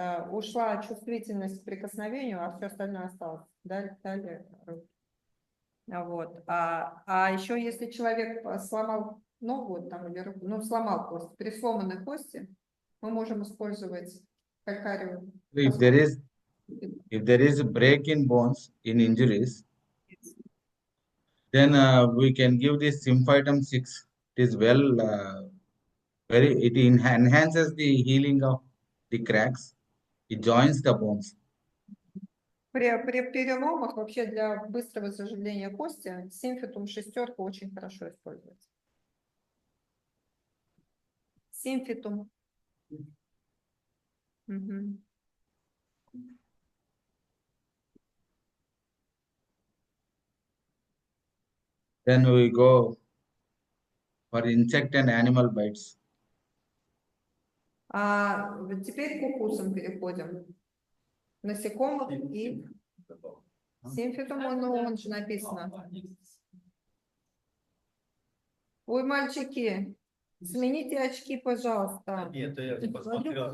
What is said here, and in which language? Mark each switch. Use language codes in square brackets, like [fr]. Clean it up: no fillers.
[ru] Ушла чувствительность к прикосновению, а все остальное осталось. Далее руту. Вот. А еще если человек сломал ногу там, или руку, ну, сломал кость, при сломанной кости мы можем использовать calcareum. [en] If there is a break in bones in injuries, then we can give this symphytum 6. It is well it enhances the healing of the cracks. It joins the bones. [ru] При переломах вообще для быстрого заживления кости симфитум шестерка очень хорошо используется. Симфитум. [en] Then we go for insect and animal bites. [ru] Теперь к укусам переходим. Насекомых и симфитум, он же написано. Ой, мальчики, Смените очки, пожалуйста. Нет, я посмотрел